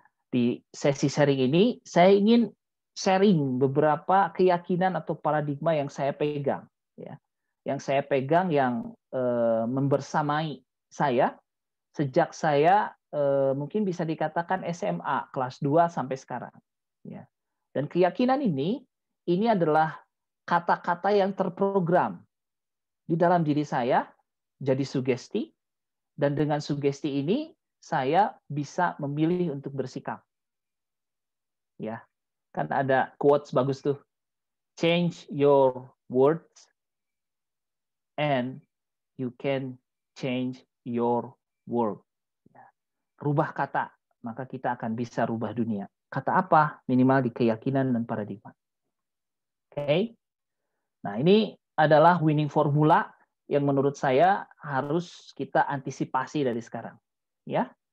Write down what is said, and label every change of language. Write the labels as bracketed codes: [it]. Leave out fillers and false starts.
[id] Di sesi sharing ini, saya ingin sharing beberapa keyakinan atau paradigma yang saya pegang, ya, yang saya pegang yang membersamai saya sejak saya mungkin bisa dikatakan SMA kelas 2 sampai sekarang, ya. Dan keyakinan ini adalah kata-kata yang terprogram di dalam diri saya jadi sugesti, dan dengan sugesti ini saya bisa memilih untuk bersikap. Ya, kan ada quotes bagus tuh. [en] Change your words and you can change your world. [id] Rubah kata, maka kita akan bisa rubah dunia. Kata apa? Minimal di keyakinan dan paradigma. Oke. Nah, ini adalah winning formula yang menurut saya harus kita antisipasi dari sekarang. Ya.